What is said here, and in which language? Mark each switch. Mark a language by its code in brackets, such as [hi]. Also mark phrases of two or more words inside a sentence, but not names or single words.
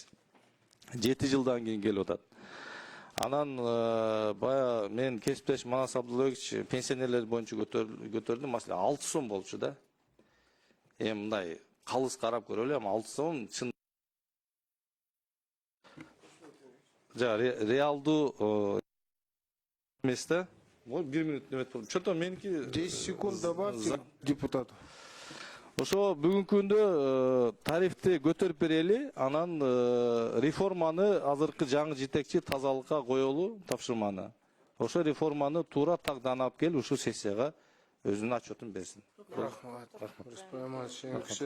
[ky] 7 жылдан кийин келип атат. Анан бая мен кесиптеш Манас Абдулович пенсионерлер боюнча көтөрдүм. Маселе 6 сом болчу да. Эми мындай калыс карап көрөлү, ама 6 сом чын реалдуу эмес да. 1 минут неметип болду. Что-то меники [ru] 10 секунд добавьте депутату. [ky] Ошо бүгүнкү күндө тарифти көтөрүп берели, анан реформаны азыркы жаңы жетекчи тазалыкка коелу тапшырманы. Ошо реформаны туура тагдана алып келип, ушул сессияга өзүнүн отчетун берсин. Рахмат. Рахмат.